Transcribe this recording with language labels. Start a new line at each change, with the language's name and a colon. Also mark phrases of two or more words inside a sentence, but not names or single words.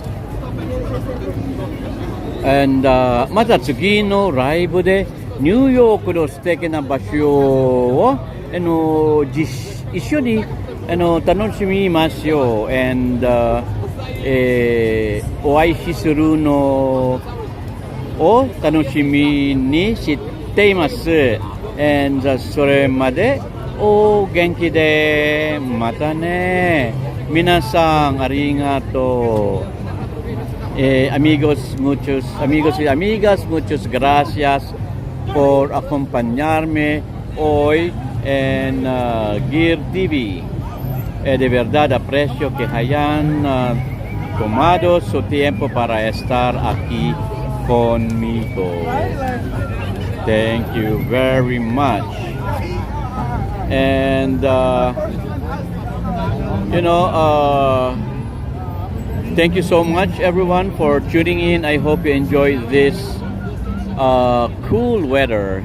Japanese: And また次のライブでニューヨークの素敵な場所を一緒に楽しみますよ。And お会いするのを楽しみにしています。And それまでお元気でまたね。皆さんありがとう。
Spanish: Amigos y amigas, muchas gracias por acompañarme hoy en Gear TV. De verdad aprecio que hayan tomado su tiempo para estar aquí conmigo.
English: Thank you very much. And thank you so much everyone for tuning in. I hope you enjoy this cool weather.